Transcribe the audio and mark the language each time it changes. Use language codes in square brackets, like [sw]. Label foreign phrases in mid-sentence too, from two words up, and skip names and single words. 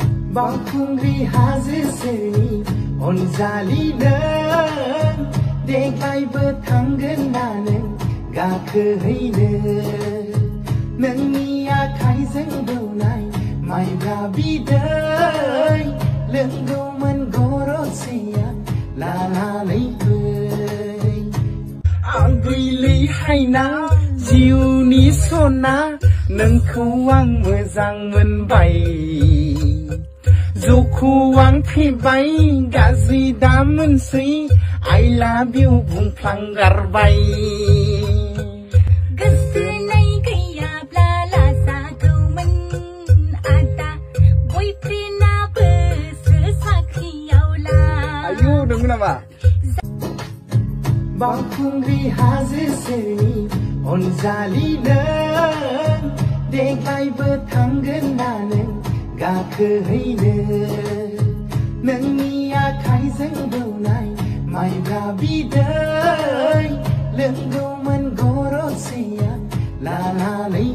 [brx] बावखुंग्रि हाजो सेरनि अनजालि नों देग्लायबो थांगोन ना नों गाखोहैनो नोंनि आखाइजों दौनाय माइब्रा बिदै लोंगौमोन गरसेया लानानै फै आं गैलै हायना जिउनि सना नोंखौ आं मोजां मोनबाय जौखौ आं फेबाय गाज्रि दा मोनसै [en] I love you [brx] बुंफ्लांगारबाय गोसोनाय गैयाब्ला लाजागौमोन आदा बयफ्रेन्डाबोसो साख्रियाव ला आयु नंगौ नामा बावखुंग्रि हाजो सेरनि अनजालि नों देग्लायबो थांगोन ना नों गाखोहैनो नोंनि आखाइजों दौनाय माइब्रा बिदै लोंगौमोन गरसेया लाना